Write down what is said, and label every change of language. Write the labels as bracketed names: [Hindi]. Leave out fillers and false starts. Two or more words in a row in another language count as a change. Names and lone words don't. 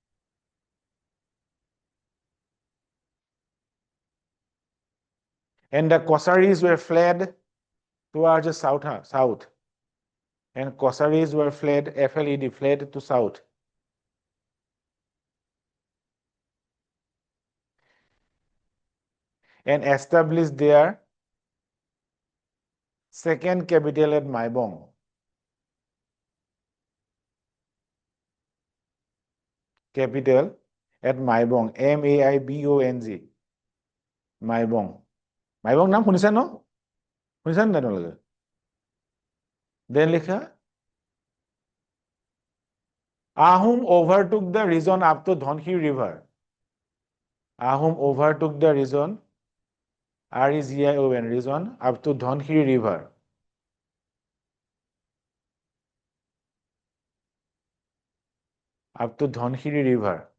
[English] And the Kosaris were fled towards the south. And Kosaris were fled, FLED, fled to south. And established their second capital at Maibong. Capital at Maibong, Maibong. [Assamese] Maibong. Maibong নাম শুনিছে ন? শুনিছে না তোমালোকে? [English] Then লিখা Ahom overtook the region up to Dhonhi River. Ahom overtook the region, REGION, region up to Dhonhi River. Up to Dhonhiri River.